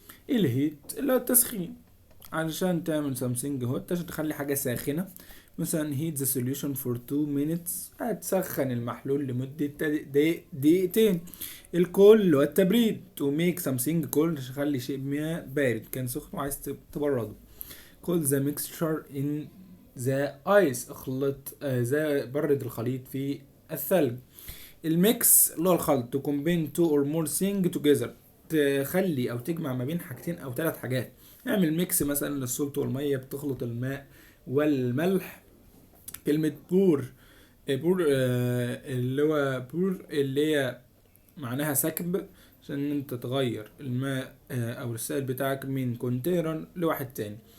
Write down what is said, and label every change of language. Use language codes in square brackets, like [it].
[ar] الهيت اللي هو التسخين، علشان تعمل سامسونج هوت عشان تخلي حاجة ساخنة. مثلا [en] heat the solution for 2 minutes، [ar] هتسخن المحلول لمدة دقيقتين. الكول اللي هو التبريد، [en] to make something cold، [ar] تخلي شيء ما بارد كان سخن وعايز تبرده. [en] cool the mixture in the ice، [ar] اخلط برد الخليط في الثلج. الميكس اللي هو الخلط، [en] to combine two or more things together، [ar] تخلي او تجمع ما بين حاجتين او ثلاث حاجات. اعمل ميكس مثلا للسولت والميه، بتخلط الماء والملح. كلمة بور، بور اللي هو بور اللي هي معناها سكب، عشان انت تغير الماء او السائل بتاعك من كونتينر لواحد تاني.